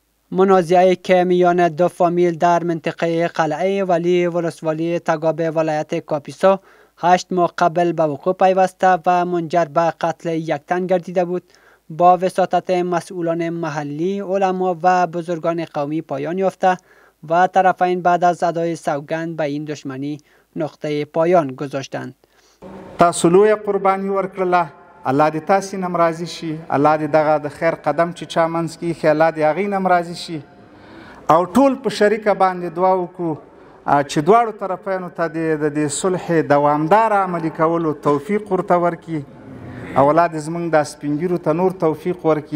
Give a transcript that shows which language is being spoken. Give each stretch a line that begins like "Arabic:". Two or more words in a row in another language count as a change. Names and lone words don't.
Persian: منازعه که میان دو فامیل در منطقه قلعه ولی ولسوالی تگابه ولایت کاپیسا 8 ماه قبل به وقوع پیوسته و منجر به قتل یک تن گردیده بود با وساطت مسئولان محلی، علما و بزرگان قومی پایان یافته و طرفین بعد از ادای سوگند به این دشمنی نقطه پایان گذاشتند.
Pashto: تاسو لویه قربانی ورکړله، الله دې تاسې نم راضي شي، الله دې دغه د خیر قدم چې چا منځ کې ایښی الله دې هغې نم راضي شي او ټول په شریکه باندې دعا وکړو چې دواړو طرفینو ته د دې صلح دوامدار عملي کولو توفیق ورته ورکړي او الله دې زموږ دا سپین ږیرو ته نور توفیق ورکړي.